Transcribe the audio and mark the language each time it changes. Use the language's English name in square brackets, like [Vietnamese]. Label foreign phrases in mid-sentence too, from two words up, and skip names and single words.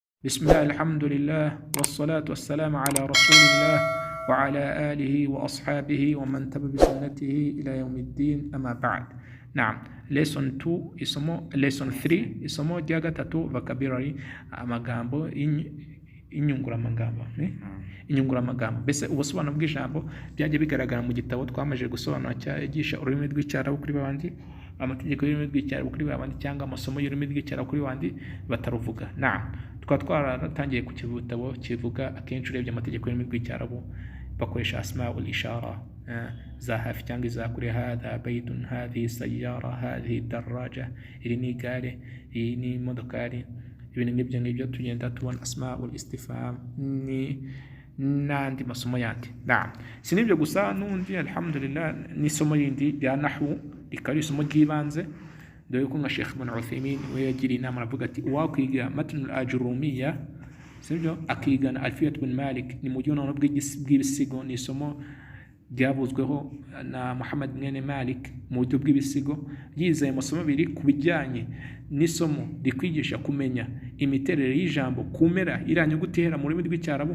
[Arabic] بسم الله الحمد لله والصلاة والسلام على رسول الله وعلى آله وأصحابه ومن تبع بسنته إلى يوم الدين أما بعد. نعم. [English] lesson 2 lesson 3 [Kinyarwanda] isomo rya gatatu vocabulary amagambo inyunguramagambo inyunguramagambo mbese ubusobanuro bw'ijambo byaje bigaragara mu gitabo twamaje gusobanura cyagisha ururimi rw'icyarabu kuri babandi amategeko y'ururimi rw'icyarabu kuri babandi cyangwa amasomo y'ururimi rw'icyarabu kuri babandi bataruvuga. Naam, twaratangiye ku kibutabo kivuga akenshi urebye amategeko y'ururimi rw'icyarabu bakoresha [Arabic] أسماء الإشارة [Kinyarwanda] za hafi cyangwa iza kure. [Arabic] هذا بيت، هذه سيارة، هذه دراجة, [Kinyarwanda] iri ni igare, iyi ni imodokari. Ibintu ngibyo tugenda tubona [Arabic] أسماء الاستفهام [Kinyarwanda] ni n'andi masomo yandi. Naam, si nibyo gusa n'undi alhamdulillah n'isomo yindi rya nahwu rikari isomo ry'ibanze, dore ko nka Sheikh Ibn Uthaymeen we yagira inama aravuga ati wakwiga matn al-ajrumiyya sibyo akigana alfiyat ibn Malik ni mu gihe bw'ibisigo ni isomo ryavuzweho na Muhammad mwene Malik mu buryo bw'ibisigo, yizeye amasomo abiri ku bijyanye n'isomo rikwigisha kumenya imiterere y'ijambo kumera iranyuguti ihera mu rurimi rw'icyarabu.